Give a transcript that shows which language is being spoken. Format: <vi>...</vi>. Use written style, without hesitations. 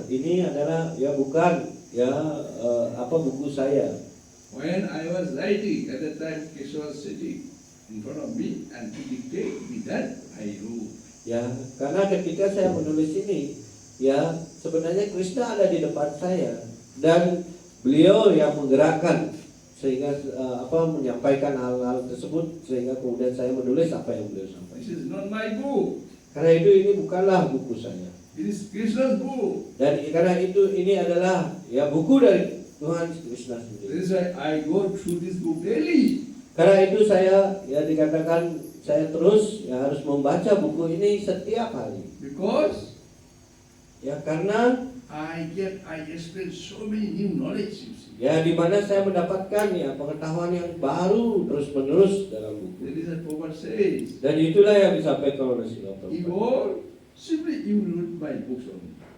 <id>Ini adalah ya bukan ya buku saya.</id> <en>When I was writing, at that time Krishna was sitting in front of me and he dictated me that I wrote.</en> <id>Ya, karena ketika saya menulis ini, ya sebenarnya Krishna ada di depan saya dan beliau yang menggerakkan sehingga menyampaikan hal-hal tersebut sehingga kemudian saya menulis apa yang beliau sampaikan.</id> <en>This is not my book.</en> <id>Karena itu ini bukanlah buku saya.</id> <en>It is Krishna's book.</en> <id>Dan karena itu ini adalah ya buku dari Tuhan Krishna sendiri.</id> <en>This is why I go through this book daily.</en> <id>Karena itu saya ya dikatakan saya terus ya harus membaca buku ini setiap hari.</id> <en>Because</en> <id>Ya karena</id> <en>I experience so many new knowledge, you see.</en> <id>ya di mana saya mendapatkan ya pengetahuan yang baru terus-menerus dalam buku.</id> <en>That is what Prabhupada says.</en> <id>Dan itulah yang disampaikan oleh Srila</id> <en>You</en> <id>Prabhupada.</id> <en>all simply you read my books only.</en>